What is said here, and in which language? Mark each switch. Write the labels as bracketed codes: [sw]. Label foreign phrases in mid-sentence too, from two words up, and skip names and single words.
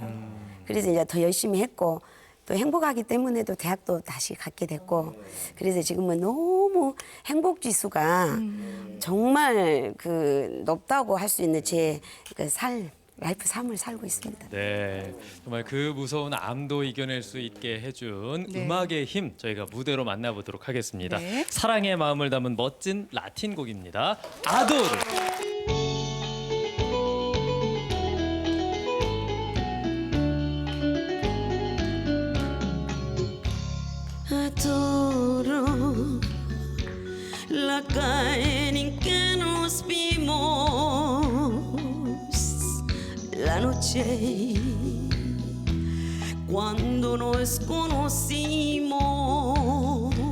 [ko] 그래서 이제 더 열심히 했고 또 행복하기 때문에 또 대학도 다시 갔게 됐고 그래서 지금은 너무 행복 지수가 정말 그 높다고 할 수 있는 제 그 라이프 삶을 살고 있습니다. 네, 정말 그 무서운 암도 이겨낼 수 있게 해준 네. 음악의 힘 저희가 무대로 만나보도록 하겠습니다. 네. 사랑의 마음을 담은 멋진 라틴 곡입니다. 아도르. [es] Adoro la calle en que nos vimos la noche cuando nos conocimos.